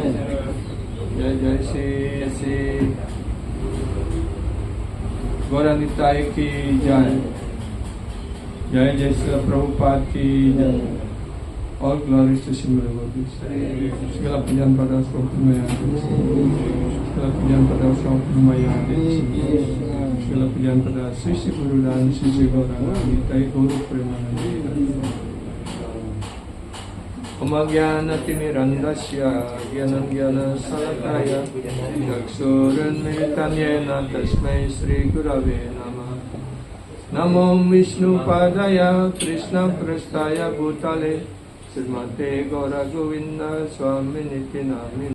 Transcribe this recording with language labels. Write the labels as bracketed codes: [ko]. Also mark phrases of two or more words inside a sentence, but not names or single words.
[hi] Jai jai si Gauranitai ki jai. Jai jai Srila Prabhupada ki jai. [en] All glories to Srimad Bhagavatam. [id] Segala pujian pada Swamaya. Segala pujian pada Swamaya. Segala pujian pada Sisi Guru dan Sisi Gauranitai Guru Premanandi. [sa] Omagyanatimirandasya Gyanam Salakaya Yaksuranmritanyena Tasmai Sri Gurave Namah. Namo Vishnu Padaya Krishna Prastaya Bhutale Srimate Gaura Govinda Swami Niti Namine.